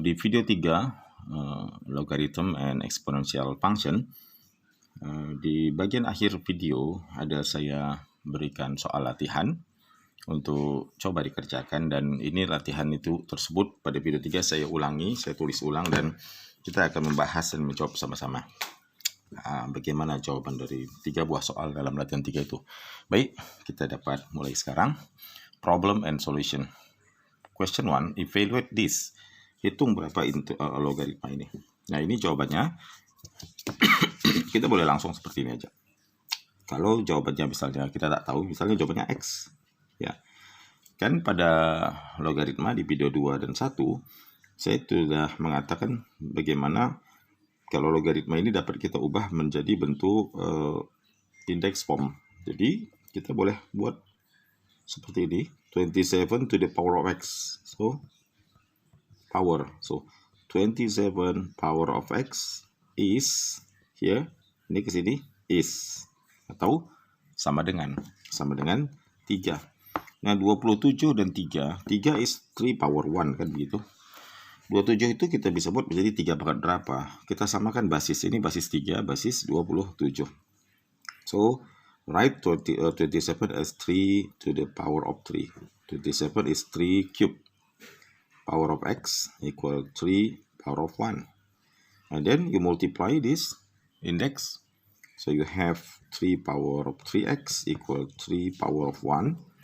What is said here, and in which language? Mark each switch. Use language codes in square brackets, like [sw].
[id] Di video 3, [en] logarithm and exponential function, [id] di bagian akhir video ada saya berikan soal latihan untuk coba dikerjakan, dan ini latihan itu tersebut pada video 3 saya ulangi, saya tulis ulang, dan kita akan membahas dan menjawab sama-sama bagaimana jawaban dari 3 buah soal dalam latihan 3 itu. Baik, kita dapat mulai sekarang. [en] Problem and solution. Question 1, evaluate this. [id] Hitung berapa logaritma ini. Nah, ini jawabannya. Kita boleh langsung seperti ini aja. Kalau jawabannya misalnya kita tak tahu, misalnya jawabannya X. Ya, kan pada logaritma di video 2 dan 1 saya sudah mengatakan bagaimana kalau logaritma ini dapat kita ubah menjadi bentuk index form. Jadi kita boleh buat seperti ini, [en] 27 to the power of X. So 27 power of X is here, [id] ini ke sini [en] is, [id] atau sama dengan 3. Nah, 27 dan 3 [en] is 3 power 1, [id] kan begitu. 27 itu kita bisa buat menjadi 3 pangkat berapa. Kita samakan basis, ini basis 3, basis 27. [en] So, write 27 as 3 to the power of 3. 27 is 3 cube. Power of X equal 3 power of 1. And then you multiply this index. So, you have 3 power of 3x equal 3 power of 1.